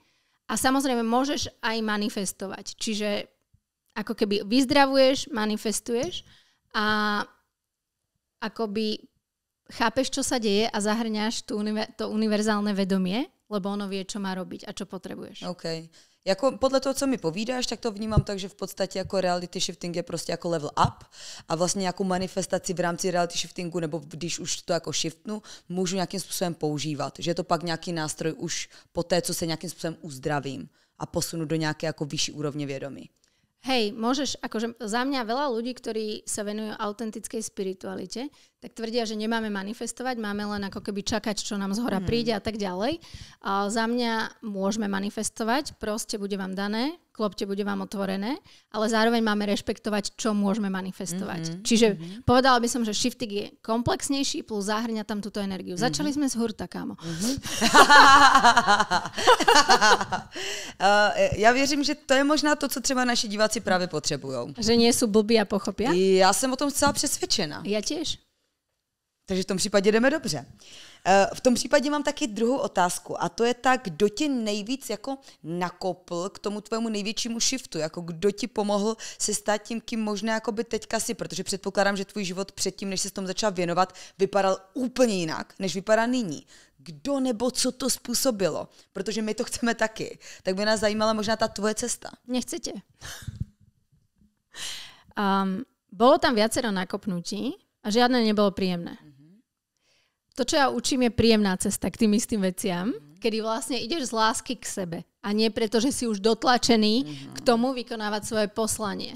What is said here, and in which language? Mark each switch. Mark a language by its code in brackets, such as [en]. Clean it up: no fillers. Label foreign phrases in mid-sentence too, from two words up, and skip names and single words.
[sk] A samozrejme môžeš aj manifestovať. Čiže ako keby vyzdravuješ, manifestuješ, a akoby chápeš, čo sa deje a zahrňaš to univerzálne vedomie, lebo ono vie, čo má robiť a čo potrebuješ. [cs] OK. Jako podle toho, co mi povídáš, tak to vnímám tak, že v podstatě jako [en] reality shifting [cs] je prostě jako [en] level up [cs] a vlastně nějakou manifestaci v rámci [en] reality shiftingu, [cs] nebo když už to jako shiftnu, můžu nějakým způsobem používat. Že je to pak nějaký nástroj už po té, co se nějakým způsobem uzdravím a posunu do nějaké jako vyšší úrovně vědomí. [sk] Hej, môžeš, akože za mňa veľa ľudí, ktorí sa venujú autentickej spiritualite, tak tvrdia, že nemáme manifestovať, máme len ako keby čakať, čo nám zhora príde a tak ďalej. A za mňa môžeme manifestovať, proste bude vám dané, klopte, bude vám otvorené, ale zároveň máme rešpektovať, čo môžeme manifestovať. Čiže povedala by som, že shifting je komplexnejší plus zahrňa tam túto energiu. Začali sme z hurta, kámo. [cs] Já věřím, že to je možná to, co třeba naši diváci právě potřebujou. [sk] Že nie sú blbí a pochopia? [cs] Já jsem o tom zcela přesvědčena. [sk] Ja tiež. [cs] Takže v tom případě jdeme dobře. V tom případě mám taky druhou otázku a to je tak, kdo tě nejvíc jako nakopl k tomu tvému největšímu shiftu, jako kdo ti pomohl se stát tím, kým možná jakoby teďka si, protože předpokládám, že tvůj život předtím, než se tomu začal věnovat, vypadal úplně jinak, než vypadá nyní. Kdo nebo co to způsobilo? Protože my to chceme taky. Tak by nás zajímala možná ta tvoje cesta. [sk] Nechcete. Bolo tam viacero nakopnutí a žiadne nebolo príjemné. To, čo ja učím, je príjemná cesta k tým istým veciam, kedy vlastne ideš z lásky k sebe a nie preto, že si už dotlačený k tomu vykonávať svoje poslanie.